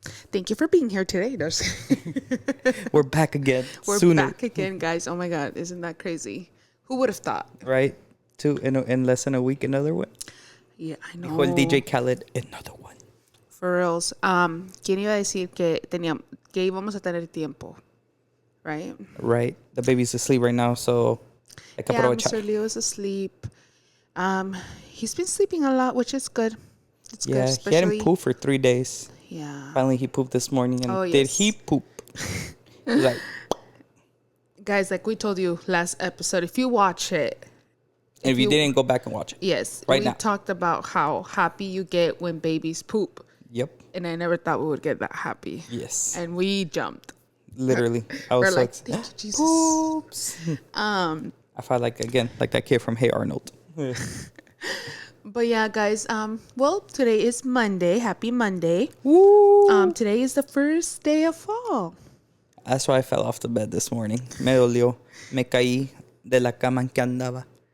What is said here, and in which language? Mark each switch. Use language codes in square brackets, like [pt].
[en] Thank you for being here today. We're back again. We're back again, guys. Oh my God, isn't that crazy? Who would have thought? Right? In less than a week, another one. Yeah, I know. [es] Dijo el DJ Khaled, [en] another one. For reals. [es] ¿Quién iba a decir que íbamos a tener tiempo? [en] Right? Right. The baby's asleep right now, so [es] hay que aprovechar. [en] Mr. Leo is asleep. He's been sleeping a lot, which is good. It's good, he hadn't pooped for 3 days. Yeah. Finally, he pooped this morning. And did he poop? Like, guys, like we told you last episode, if you watch it. And if you didn't, go back and watch it. Yes. Right we now. Talked about how happy you get when babies poop. Yep. And I never thought we would get that happy. Yes. And we jumped. Literally. I was like, thank you, Jesus. Oops. I felt like that kid from Hey Arnold. But yeah, guys, well, today is Monday. Happy Monday. Woo. Today is the first day of fall. That's why I fell off the bed this morning. [es] Me dolió. Me caí de la cama en que andaba.